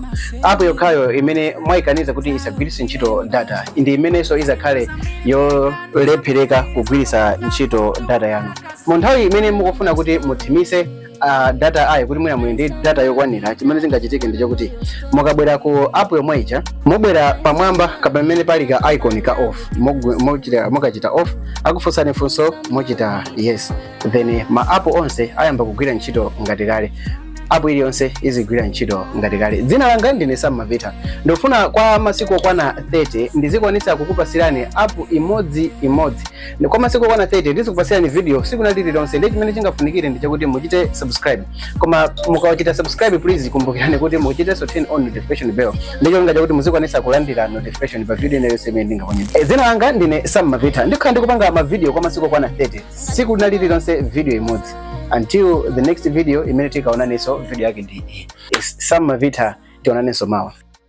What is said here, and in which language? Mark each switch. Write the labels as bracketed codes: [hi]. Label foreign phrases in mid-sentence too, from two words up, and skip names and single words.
[ny] App yokhayo imene mwayikaniza kuti isagwiritse ntchito data ndi imenenso izakhale yolephereka kugwiritsa ntchito data yanu. Mu nthawi imene mukufuna kuti muthimise data ayi kuti muli ndi data yokwanira, chimene chingachitike ndi chokuti mukabwera ku app yomweja, mubwera pamwamba kapamene pali ka icon ka off, mukachita off akufunsani funso muchita [en] yes, then [ny] ma app onse ayamba kugwira ntchito ngati kale. App iliyonse izigwira ntchito ngati kale. Dzina langa ndine Samavita. Ndofuna kwa masiku okwana 30 ndizikwanisa kukupasirani app imodzi. Kwa masiku okwana 30 ndizikupasirani video siku na lililonse. Ndi chimene chingafunikire ndi chakuti muchite subscribe. Koma mukawachita subscribe please kumbukirani kuti muchite [en] so turn on notification bell. [ny] Ndicho ngaja kuti muzikwanisa kulandira notification pa video inayonse imene ndingakonyeza. Dzina langa ndine Samavita. Ndikhala ndikupanga ma video kwa masiku okwana 30. Siku na lililonse video imodzi. [en] Until the next video, [ny] imene tikaonaniso video yake ndi Samavita, tionanenso mawa.